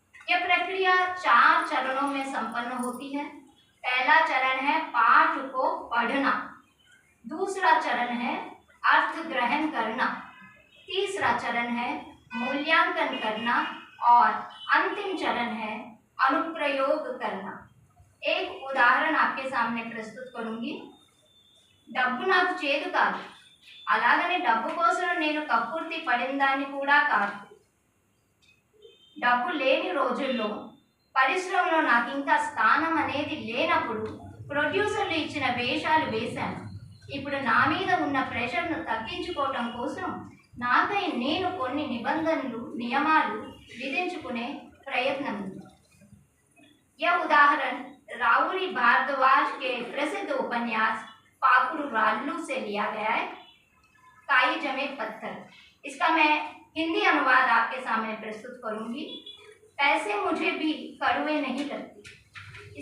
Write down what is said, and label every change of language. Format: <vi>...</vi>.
<hi>यह प्रक्रिया 4 चरणों में संपन्न होती है। पहला चरण है पाठ को पढ़ना, दूसरा चरण है अर्थ ग्रहण करना, तीसरा चरण है मूल्यांकन करना और अंतिम चरण है अनुप्रयोग करना। एक उदाहरण आपके सामने प्रस्तुत करूंगी।</hi> <te>డబ్బు నాకు చేదు కాదు, అలాగనే డబ్బు కోసం నేను కక్కుర్తి పడిందాన్ని కూడా కాదు. డబ్బు లేని రోజుల్లో పరిశ్రమలో నాకు ఇంకా స్థానం అనేది లేనప్పుడు ప్రొడ్యూసర్లు ఇచ్చిన వేషాలు వేశాను. ఇప్పుడు నా మీద ఉన్న ప్రెషర్ను తగ్గించుకోవటం కోసం నాకై నేను కొన్ని నిబంధనలు, నియమాలు విధించుకునే ప్రయత్నం ఉంది.</te> <hi>यह उदाहरण राहुरी भारद्वाज के प्रसिद्ध उपन्यास पाकुड़ राल्लू से लिया गया है, काई जमे पत्थर। इसका मैं हिंदी अनुवाद आपके सामने प्रस्तुत करूंगी। पैसे मुझे भी कड़वे नहीं लगते।</hi>